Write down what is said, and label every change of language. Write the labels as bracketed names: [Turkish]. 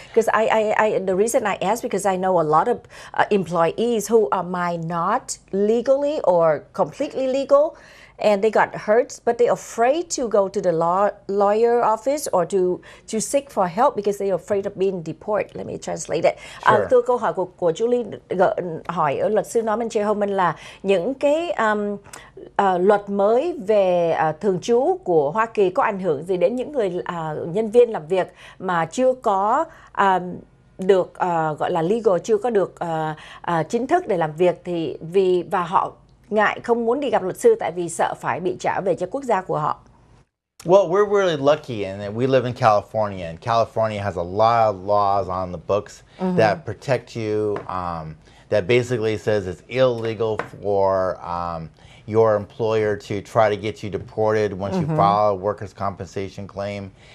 [English] Because the reason I ask because I know a lot of employees who might not legally or completely legal, and they got hurt, but they're afraid to go to the lawyer office or to seek for help because they're afraid of being deported. Let me translate it. [Vietnamese] Từ câu hỏi của Julie hỏi ở luật sư Norman J. Homen là những cái luật mới về thường trú của Hoa Kỳ có ảnh hưởng gì đến những người nhân viên làm việc mà chưa có được gọi là legal, chưa có được chính thức để làm việc và họ ngại không muốn đi gặp luật sư tại vì sợ phải bị trả về cho quốc gia của họ. [English] Well, we're really lucky in that we live in California, and California has a lot of laws on the books that protect you, that basically says it's illegal for your employer to try to get you deported once you file a workers' compensation claim.